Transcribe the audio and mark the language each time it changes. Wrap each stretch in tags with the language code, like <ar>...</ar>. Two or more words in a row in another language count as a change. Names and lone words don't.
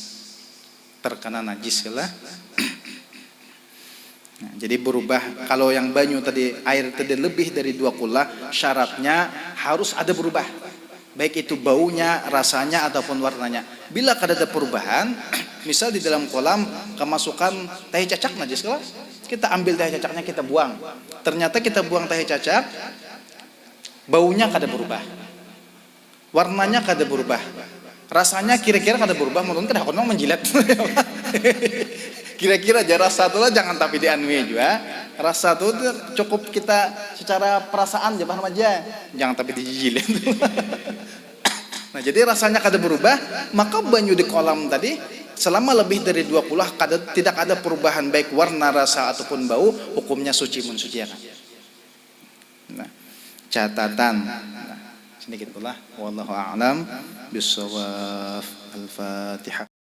<id>Terkena najis lah. Nah, jadi berubah. Kalau yang banyu tadi air tadi lebih dari 2 kulah, syaratnya harus ada berubah, baik itu baunya, rasanya ataupun warnanya.</id> <bjn>Bila kada ada perubahan, misal di dalam kolam kemasukan tahi cacak najis, kalau kita ambil tahi cacaknya kita buang, ternyata kita buang tahi cacak, baunya kada berubah, warnanya kada berubah, rasanya kira-kira kada berubah, mungkin kada kono menjilat.</bjn> <id>Kira-kira aja rasa itu lah, jangan tapi dianui juga. Rasa itu cukup kita secara perasaan aja paham aja, jangan tapi dijijilin. Nah, jadi rasanya kada berubah, maka banyu di kolam tadi selama lebih dari 2 kulah tidak ada perubahan baik warna, rasa ataupun bau, hukumnya suci mensucikan. Nah, catatan. Nah, sedikit pula</id> <ar>والله أعلم بالصواب.</ar> <id>Al-Fatihah.</id>